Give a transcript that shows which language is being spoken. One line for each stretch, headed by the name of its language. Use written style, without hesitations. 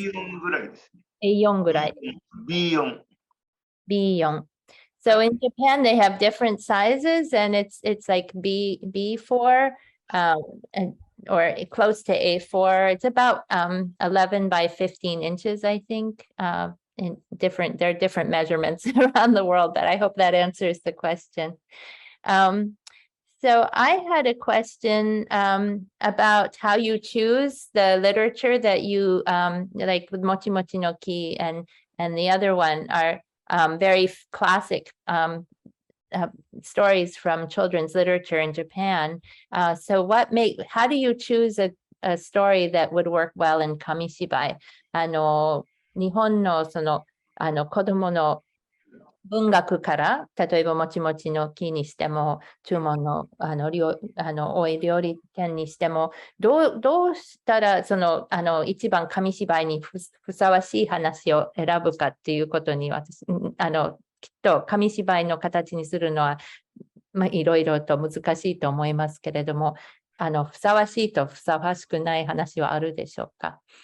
Japanese: B4 ぐらいですね。 A4 ぐらい。 B4。
English: B4. So in Japan, they have different sizes, and it's like B4 or close to A4. It's about 11 by 15 inches, I think. There are different measurements around the world, but I hope that answers the question. So I had a question about how you choose the literature that you like with Mochimochi no Ki and the other one are very classic stories from children's literature in Japan. So how do you choose a story that would work well in Kamishibai?
Japanese: 日本のその子供の文学から、例えばもちもちの木にしても、注文のお料理店にしても、どうしたら一番紙芝居にふさわしい話を選ぶかっていうことに私、きっと紙芝居の形にするのは、いろいろと難しいと思いますけれども、ふさわしいとふさわしくない話はあるでしょうか？